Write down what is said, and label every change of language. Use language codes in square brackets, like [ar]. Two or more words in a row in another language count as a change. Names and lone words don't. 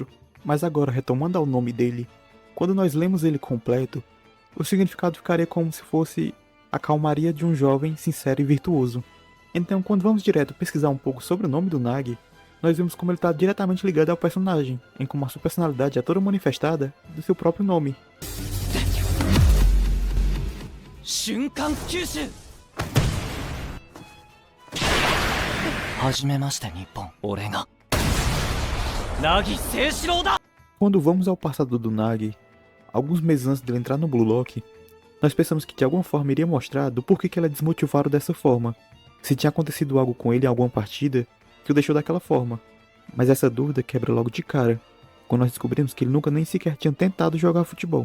[pt] Mas agora, retomando ao nome dele, quando nós lemos ele completo, o significado ficaria como se fosse a calmaria de um jovem sincero e virtuoso. Então, quando vamos direto pesquisar um pouco sobre o nome do Nagi, nós vemos como ele está diretamente ligado ao personagem, em como a sua personalidade é toda manifestada do seu próprio nome. [ja] 瞬間吸収はじめまして日本俺が凪誠志郎だ [pt] Quando vamos ao passado do Nagi, alguns meses antes dele entrar no Blue Lock, Nós pensamos que de alguma forma iria mostrar do porquê que ele é desmotivado dessa forma. Se tinha acontecido algo com ele em alguma partida que o deixou daquela forma. Mas essa dúvida quebra logo de cara, quando nós descobrimos que ele nunca nem sequer tinha tentado jogar futebol.